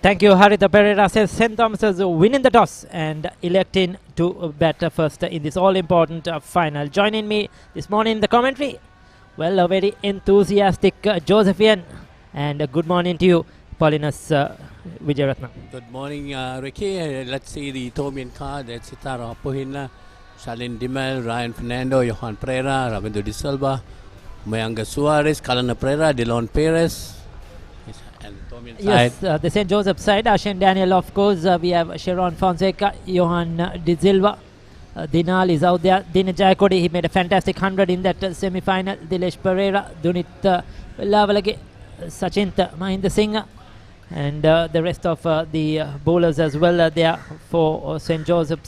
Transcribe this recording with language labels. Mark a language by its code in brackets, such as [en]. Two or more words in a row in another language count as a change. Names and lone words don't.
[en] Thank you, Haritha Pereira says St. Thomas's winning the toss and electing to bat first in this all-important final. Joining me this morning in the commentary, well, a very enthusiastic Josephian, and good morning to you, Paulinus Vijayaratnam. Good morning, Ricky. Let's see the Thomian card. That's Sitara Apohina, Shalin Dimel, Ryan Fernando, Johan Pereira, Ravindo De Silva, Mayanga Suarez, Kalana Pereira, Delon Perez. And Thomian Yes, side. the St. Joseph side, Ashen Daniel, of course. We have Sharon Fonseca, Johan De Silva. Dinal is out there. Dina Jayakodi, he made a fantastic 100 in that semi-final. Dilesh Pereira, Dunit Lavalage, Sachint Mahinda Singh, and the rest of the bowlers as well there for St. Joseph's.